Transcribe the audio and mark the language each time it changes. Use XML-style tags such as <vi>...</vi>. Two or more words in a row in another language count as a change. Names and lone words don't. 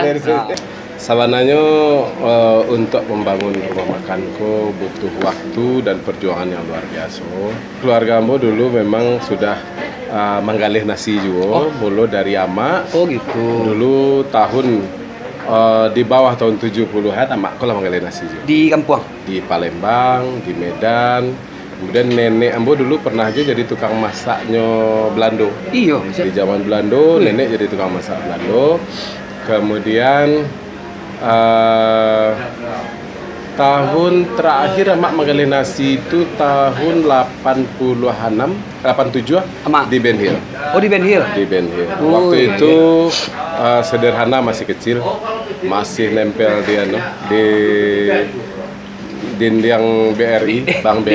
<id>Sabananya untuk membangun rumah makanku butuh waktu dan perjuangan yang luar biasa. Keluarga Ambo dulu memang sudah menggalih nasi juga, mulu dari ama. Oh gitu. Dulu tahun di bawah tahun 70-an amakku lah menggalih nasi juga. Di kampung? Di Palembang, di Medan. Kemudian nenek Ambo dulu pernah aja jadi tukang masaknya Belando. Iya. Di zaman Belando, nenek jadi tukang masak Belando. Kemudian tahun terakhir amak menggali nasi itu tahun 86 di Ben Hill. Oh, di Ben Hill. Di Ben Hill. Waktu itu sederhana, masih kecil, masih nempel di dinding BRI, Bank BRI.</id>